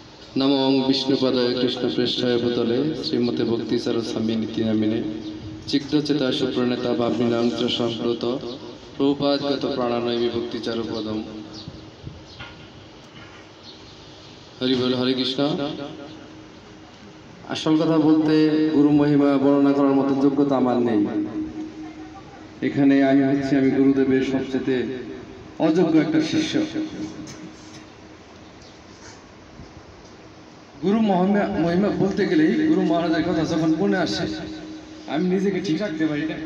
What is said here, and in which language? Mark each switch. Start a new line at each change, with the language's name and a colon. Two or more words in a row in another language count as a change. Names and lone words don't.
Sanskrit: नमो विष्णुपदाय कृष्णपृष्ठाय भूतले श्रीमते भक्तिसार स्वामी नीति नामिने चित्तचेता सुप्रणेता भावनीनांच संप्लुत प्रभुपादगत प्राणानय विभक्तिचार पदम हरि बोल हरे कृष्ण।
Bangla: আসল কথা বলতে গুরু মহিমা বর্ণনা করার মতো যোগ্যতা আমার নেই। এখানে আমি গুরুদেবের সবচেয়ে অযোগ্য একটা শিষ্য। গুরু মহিমা বলতে গেলেই গুরু মহারাজের কথা যখন মনে আসে আমি নিজেকে ঠিক রাখতে পারি না।